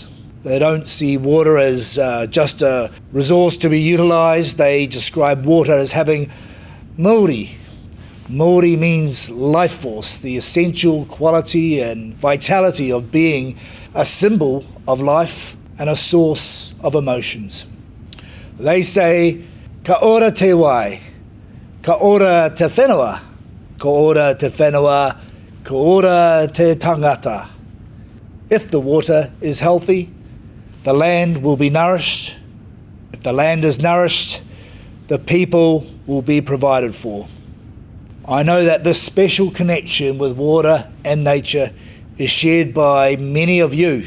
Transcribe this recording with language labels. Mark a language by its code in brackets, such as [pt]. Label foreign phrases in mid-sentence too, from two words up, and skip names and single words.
[en] They don't see water as just a resource to be utilised. They describe water as having Māori. Māori means life force, the essential quality and vitality of being, a symbol of life and a source of emotions. They say, [mi] ka ora te wai, ka ora te whenua, ka ora te whenua, ka ora te tangata. [en] If the water is healthy, the land will be nourished. If the land is nourished, the people will be provided for. I know that this special connection with water and nature is shared by many of you.